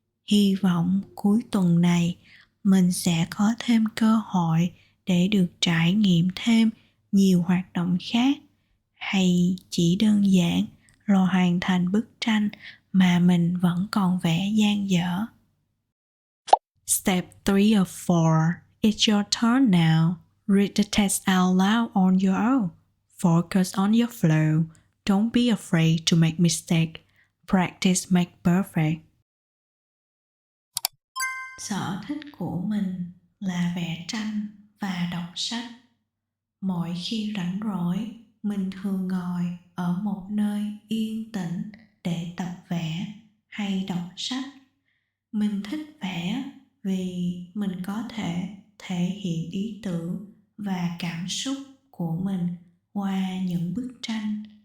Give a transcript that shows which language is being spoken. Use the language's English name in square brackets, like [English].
[Vietnamese] Hy vọng cuối tuần này mình sẽ có thêm cơ hội để được trải nghiệm thêm nhiều hoạt động khác, hay chỉ đơn giản là hoàn thành bức tranh mà mình vẫn còn vẽ dang dở. [English] Step 3 of 4. It's your turn now. Read the text out loud on your own. Focus on your flow. Don't be afraid to make mistakes. Practice makes perfect. [Vietnamese] Sở thích của mình là vẽ tranh và sách. Mỗi khi rảnh rỗi, mình thường ngồi ở một nơi yên tĩnh để tập vẽ hay đọc sách. Mình thích vẽ vì mình có thể thể hiện ý tưởng và cảm xúc của mình qua những bức tranh.